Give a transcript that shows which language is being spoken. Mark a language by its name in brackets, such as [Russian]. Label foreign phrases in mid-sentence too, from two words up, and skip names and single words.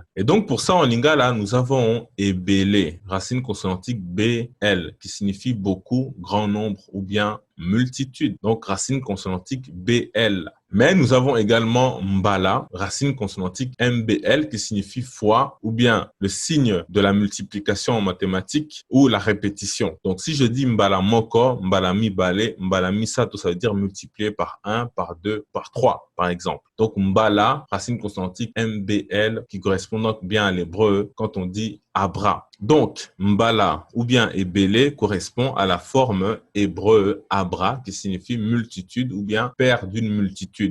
[French] Et donc, pour ça, en lingala, nous avons ebele, racine consonantique BL, qui signifie beaucoup, grand nombre ou bien multitude. Donc, racine consonantique BL. Mais nous avons également mbala, racine consonantique mbl, qui signifie fois, ou bien le signe de la multiplication en mathématiques ou la répétition. Donc, si je dis [Lingala] mbala moko, mbala mi balé, mbala mi sato, [French] ça veut dire multiplier par 1, par 2, par 3, par exemple. Donc, mbala, racine consonantique mbl, qui correspond donc bien à l'hébreu quand on dit abra. Donc, mbala ou bien ebélé correspond à la forme hébreu abra qui signifie multitude ou bien père d'une multitude.